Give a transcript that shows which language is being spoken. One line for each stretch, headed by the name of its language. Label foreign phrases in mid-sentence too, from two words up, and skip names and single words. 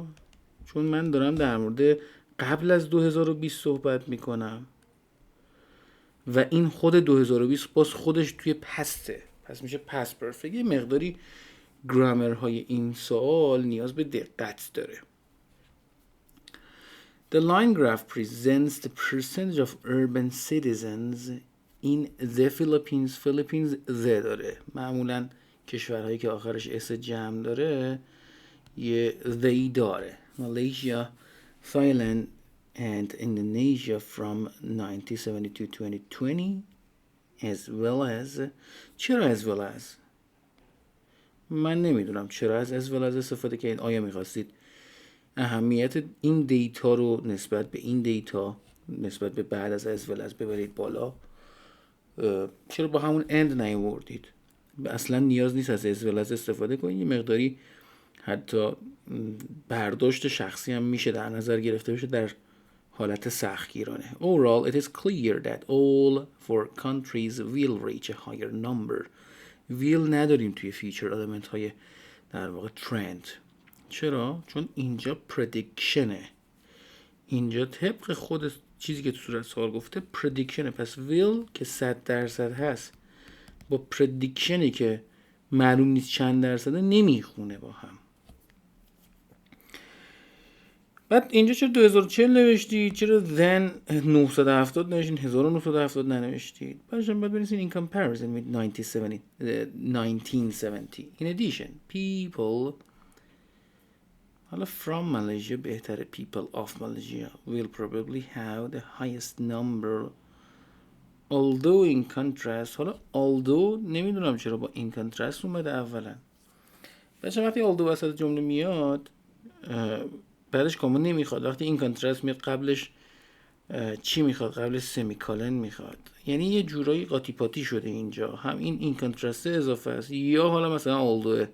Persian: چون من دارم در مورد قبل از 2020 صحبت میکنم و این خود 2020 باز خودش توی پسته، پس میشه
English: past perfect.
Persian: یه مقداری گرامر های این سوال نیاز به دقت داره.
English: The line graph presents the percentage of urban citizens in the Philippines.
Persian: Philippines the داره. معمولا کشورهایی که آخرش اس جمع داره یه they داره.
English: Malaysia, Thailand and Indonesia from 1970 to 2020 as well as.
Persian: چرا
English: as well as؟
Persian: من نمیدونم چرا از well as استفاده کردید. آیا میخواستید اهمیت این دیتا رو نسبت به این دیتا نسبت به بعد از
English: well as
Persian: ببرید بالا؟ چرا با همون end نیاوردید؟ اصلا نیاز نیست از
English: well as
Persian: استفاده کنید. یه مقداری حتی برداشت شخصی هم میشه در نظر گرفته بشه در حالت سختگیرانه.
English: Overall, it is clear that all four countries will reach a higher number.
Persian: will نداریم توی
English: feature element
Persian: های در واقع ترند. چرا؟ چون اینجا پردیکشنه. اینجا طبق خود چیزی که تو صورت سوال گفته پردیکشنه. پس will که 100% هست با پردیکشنی که معلوم نیست چند درصده نمیخونه با هم. بعد اینجا چرا 2040 نوشتید؟ چرا then 970 نوشتید؟ 1970 ننوشتید؟ بعدش باید بنویسید
English: in comparison with 1970. In addition, people حالا from Malaysia بهتره people of Malaysia will probably have the highest number although in contrast.
Persian: حالا although نمیدونم چرا با in contrast اومده اولا. بعدش وقتی although وسط جمله میاد بعدش کامون نمیخواد. وقتی این کانترست میاد قبلش چی میخواد؟ قبلش سمیکالن میخواد. یعنی یه جورایی قاطی پاتی شده اینجا. هم این کانترست اضافه است یا حالا مثلا آلدوه.